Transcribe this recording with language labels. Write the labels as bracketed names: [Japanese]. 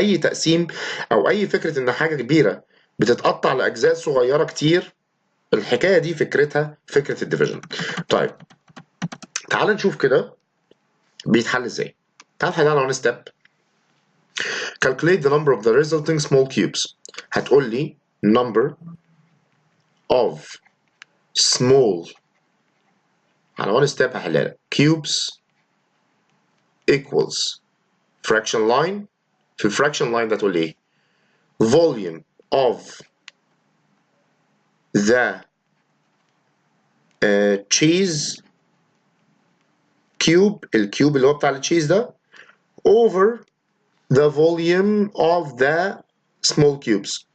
[Arabic] اي تقسيم او اي فكره ان حاجه كبيره بتتقطع لاجزاء صغيره كتير، الحكايه دي فكرتها فكره الديفيجن. طيب تعال نشوف كده بيتحل ازاي. تعال نحلها على [English] one step. calculate the number of the resulting small cubes. [Arabic] هتقول لي [English] number of small، [Arabic] على one step هحلها لك [English] cubes equals fraction line. [Arabic] في الفراكشن لاين ده تقول لي ايه؟ [English] volume of the cheese cube، [Arabic] الكيوب اللي هو بتاع التشيز ده [English] over the volume of the small cubes.